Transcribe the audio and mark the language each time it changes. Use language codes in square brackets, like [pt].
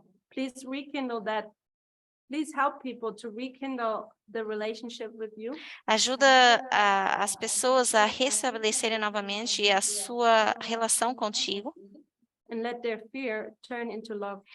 [en] Please rekindle that. Please help people to rekindle the relationship with you. [pt] Ajuda as pessoas a restabelecerem novamente a sua relação contigo. [en] And let their fear turn into love.